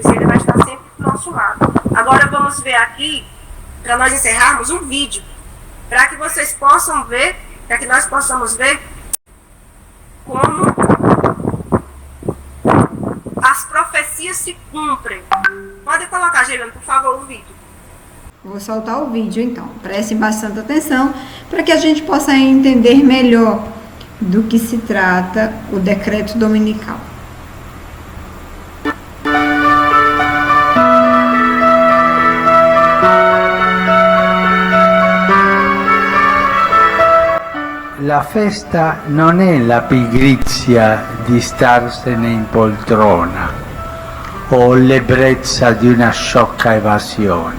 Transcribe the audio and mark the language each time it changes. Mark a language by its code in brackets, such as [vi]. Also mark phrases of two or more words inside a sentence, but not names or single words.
[pt] Ele vai estar sempre do nosso lado. Agora vamos ver aqui, para nós encerrarmos, um vídeo, para que vocês possam ver, para que nós possamos ver como as profecias se cumprem. Pode colocar, Geilane, por favor, o vídeo. Vou soltar o vídeo, então. Prestem bastante atenção para que a gente possa entender melhor do que se trata o decreto dominical. [it] La festa non è la pigrizia di starsene in poltrona o l'ebbrezza di una sciocca evasione.